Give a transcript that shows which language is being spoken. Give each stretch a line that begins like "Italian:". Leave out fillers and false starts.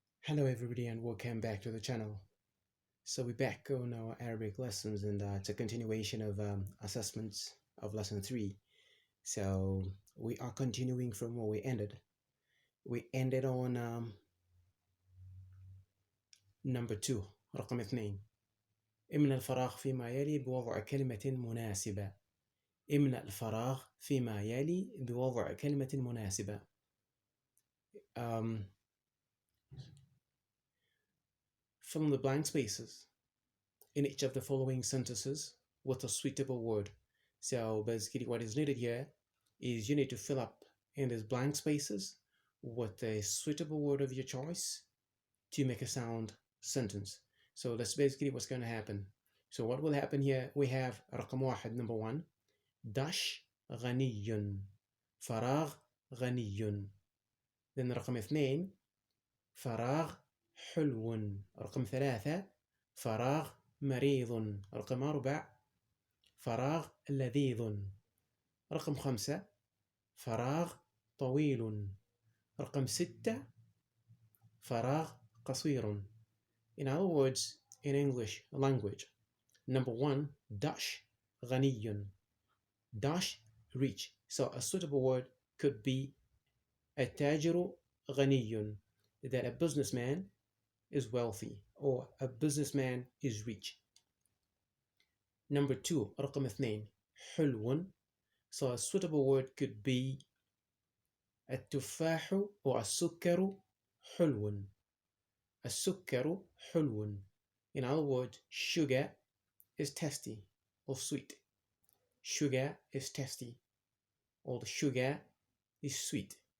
English: Hello everybody and welcome back to the channel. So we're back on our Arabic lessons and it's a continuation of assessments of lesson 3. So we are continuing from where we ended. We ended on number 2
Arabic: رقم 2. املأ الفراغ فيما يلي بوضع كلمة مناسبة. املأ الفراغ فيما يلي بوضع كلمة مناسبة.
English: Fill the blank spaces in each of the following sentences with a suitable word. So basically what is needed here is you need to fill up in these blank spaces with a suitable word of your choice to make a sound sentence. So that's basically what's going to happen. So what will happen here, we have
Arabic: رقم واحد,
English: number 1, dash
Arabic: غني, فراغ غني. Then رقم 2, فراغ حلو. رقم 3, فراغ مريض. رقم 4, فراغ لذيذ. رقم 5, فراغ طويل. رقم 6, فراغ قصير.
English: In other words, in English language, number 1, dash غني, dash rich. So a suitable word could be
Arabic: التاجر غني,
English: that a businessman is wealthy or a businessman is rich. Number 2,
Arabic: رقم 2, حلو.
English: So a suitable word could be
Arabic: التفاح
English: or
Arabic: السكر حلو. السكر حلو.
English: In other words, sugar is tasty or sweet. Sugar is tasty or the sugar is sweet.